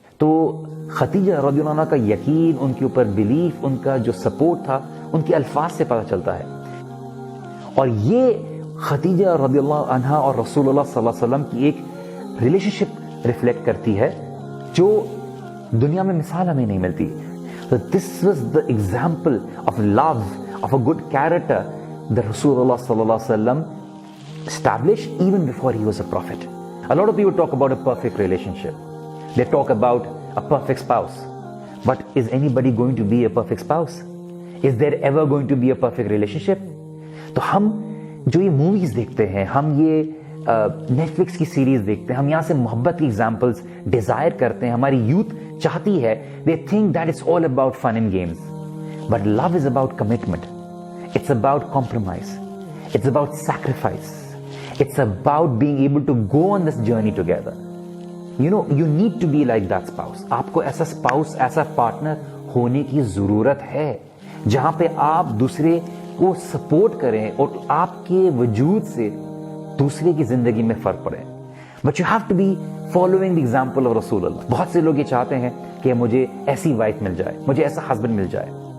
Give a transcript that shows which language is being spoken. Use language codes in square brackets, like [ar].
[ur] تو خدیجہ رضی اللہ عنہا کا یقین، ان کے اوپر بلیف، ان کا جو سپورٹ تھا، ان کے الفاظ سے پتہ چلتا ہے. اور یہ خدیجہ رضی اللہ عنہا اور رسول اللہ صلی اللہ علیہ وسلم کی ایک ریلیشن شپ ریفلیکٹ کرتی ہے جو دنیا میں مثال ہمیں نہیں ملتی. [en] So this was the example of love, of a good character that Rasulullah sallallahu alaihi wasallam established even before he was a prophet. A lot of people talk about a perfect relationship. They talk about a perfect spouse. But is anybody going to be a perfect spouse? Is there ever going to be a perfect relationship? [ur] تو ہم جو یہ movies دیکھتے ہیں، ہم یہ net flicks کی series دیکھتے ہیں، ہم یہاں سے محبت کی ایگزامپلس ڈیزائر کرتے ہیں. ہماری یوتھ چاہتی ہے، [en] they think that it's all about fun and games. But love is about commitment. It's about compromise. It's about sacrifice. It's about being able to go on this journey together. You need to be like that spouse. [ur] آپ کو ایسا spouse، ایسا partner ہونے کی ضرورت ہے جہاں پہ آپ دوسرے کو سپورٹ کریں اور آپ کے وجود سے دوسرے کی زندگی میں فرق پڑے. [en] But you have to be following the example of رسول اللہ. [ur] بہت سے لوگ یہ چاہتے ہیں کہ مجھے ایسی وائف مل جائے, مجھے ایسا ہسبینڈ مل جائے.